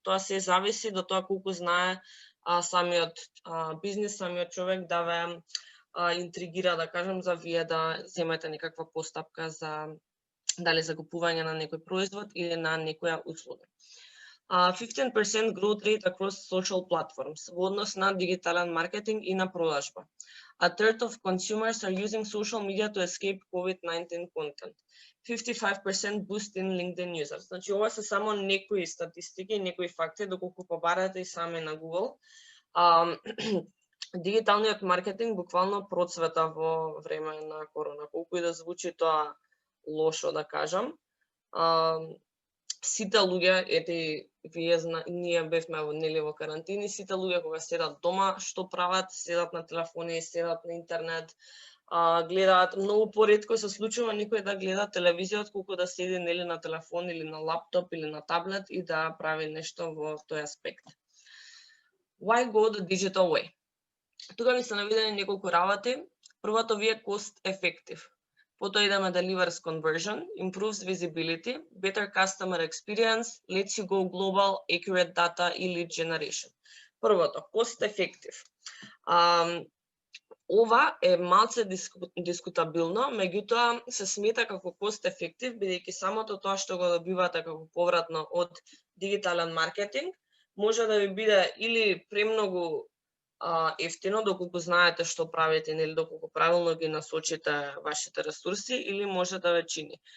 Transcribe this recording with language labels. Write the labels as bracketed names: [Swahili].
[Macedonian] Тоа се зависи до тоа колку знае самиот бизнис, самиот човек да ве интригира, да кажам, за вие да земете некаква постапка за дали за купување на некој производ или на некоја услуга. [English] 15% growth rate across social platforms [Macedonian] во однос на дигитален маркетинг и на продажба. [English] A third of consumers are using social media to escape COVID-19 content. 55% boost in LinkedIn users. [Macedonian] Значи, ова се само некои статистики, некои факти, доколку побарате и сами на Google. Дигиталниот маркетинг буквално процвета во време на корона. Колку и да звучи тоа лошо, да кажам. Сите луѓе, ние бевме во карантини, сите луѓе кога седат дома, што прават? Седат на телефони, седат на интернет, гледаат. Многу поретко се случува никој да гледа телевизија, отколку да седи нели на телефон или на лаптоп или на таблет и да прави нешто во тој аспект. [English] Why go the digital way? [Macedonian] Тука ми се наведени неколку работи. Првото ви е cost effective. Потоа идеме [English] delivers conversion, improves visibility, better customer experience, lets you go global, accurate data [Macedonian] и [English] lead generation. [Macedonian] Првото, cost effective. ова е малце дискутабилно, меѓутоа се смета како cost effective, бидејќи самото тоа што го добивате како повратно од дигитален маркетинг, може да ви биде или премногу ефтино, доколку знаете што правите, или доколку правилно ги насочите вашите ресурси, или може да ве чини.